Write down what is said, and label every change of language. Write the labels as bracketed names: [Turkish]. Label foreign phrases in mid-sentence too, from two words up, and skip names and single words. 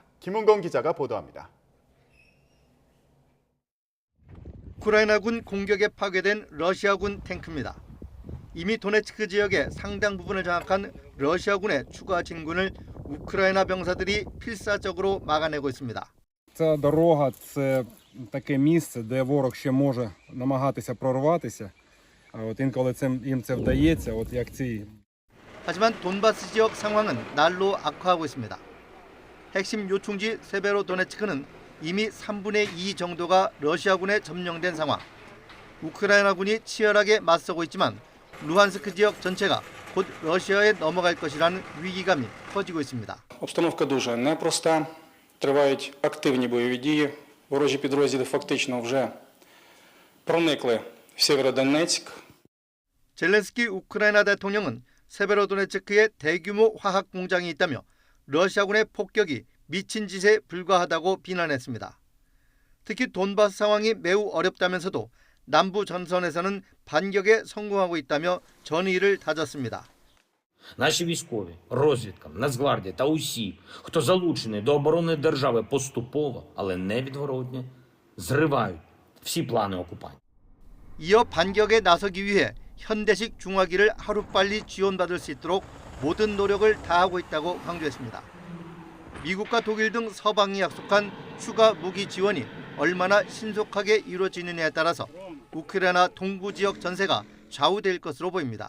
[Korean] 김은건 기자가 보도합니다. 우크라이나군 공격에 파괴된 러시아군 탱크입니다. 이미 도네츠크 지역의 상당 부분을 장악한 러시아군의 추가 진군을 우크라이나 병사들이 필사적으로 막아내고 있습니다. [Ukrainian] Ця дорога – це таке місце, де ворог ще може намагатися прорватися. А от інколи їм це вдається, от як ці. [Korean] 하지만 돈바스 지역 상황은 날로 악화하고 있습니다. 핵심 요충지 세베로도네츠크는 이미 3분의 2 정도가 러시아군에 점령된 상황. 우크라이나군이 치열하게 맞서고 있지만 루한스크 지역 전체가 곧 러시아에 넘어갈 것이라는 위기감이 커지고 있습니다. [Ukrainian] Обстановка дуже непроста. Тривають активні бойові дії. Ворожі підрозділи фактично вже проникли в Сєвєродонецьк. [Korean] 젤렌스키 우크라이나 대통령은 세베로도네츠크에 대규모 화학 공장이 있다며 러시아군의 폭격이 미친 짓에 불과하다고 비난했습니다. 특히 돈바스 상황이 매우 어렵다면서도 남부 전선에서는 반격에 성공하고 있다며 전의를 다졌습니다. [Ukrainian] Наші військові, розвідка, Нацгвардія та усі, хто залучений до оборони держави поступово, але невідворотно, зривають всі плани окупантів. [Korean] 이어 반격에 나서기 위해 현대식 중화기를 하루빨리 지원받을 수 있도록 모든 노력을 다하고 있다고 강조했습니다. 미국과 독일 등 서방이 약속한 추가 무기 지원이 얼마나 신속하게 이루어지느냐에 따라서 우크라이나 동부 지역 전세가 좌우될 것으로 보입니다.